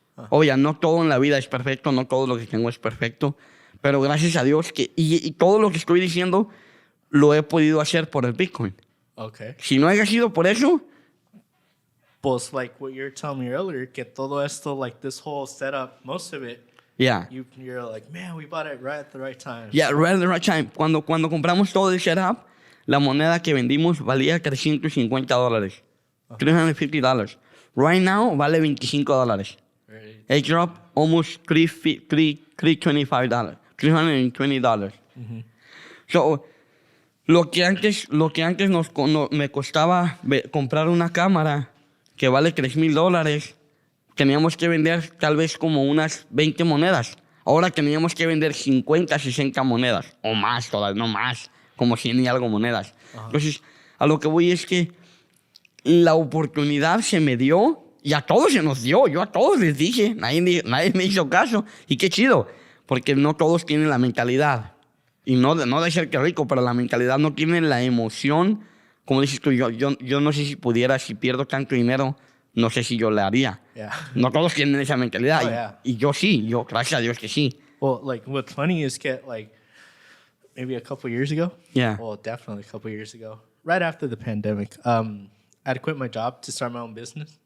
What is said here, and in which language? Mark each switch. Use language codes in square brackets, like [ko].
[es] Oye, no todo en la vida es perfecto, no todo lo que tengo es perfecto, pero gracias a Dios y todo lo que estoy diciendo lo he podido hacer por el Bitcoin. [en] Okay. [es] Si no haya sido por eso... Pues [en] like what you were telling me earlier, [es] que todo esto, [en] like this whole setup, most of it, Yeah. you're like, man, we bought it right at the right time. Yeah, right at the right time. [es] Cuando compramos todo el setup, la moneda que vendimos valía $350. [en] $350. Right now, [es] vale [en] $25. Right. It dropped almost $325. $320. So, [es] lo que antes me costaba comprar una cámara que vale $3,000, teníamos que vender tal vez como unas 20 monedas. Ahora teníamos que vender 50, 60 monedas. O más todavía, no más. Como 100 y algo monedas. Entonces, a lo que voy es que la oportunidad se me dio y a todos se nos dio. Yo a todos les dije. Nadie me hizo caso. Y qué chido. Porque no todos tienen la mentalidad. Y no de ser que rico, pero la mentalidad no tiene la emoción. Como dices tú, yo no sé si pudiera, si pierdo tanto dinero, no sé si yo le haría. [en] Yeah. [es] No todos tienen esa mentalidad. [en] Oh, yeah. [es] Y yo sí, gracias a Dios que sí. [en] Well, like what's funny is like maybe a couple years ago. Yeah. Well, definitely a couple years ago, right after the pandemic. I had quit my job to start my own business.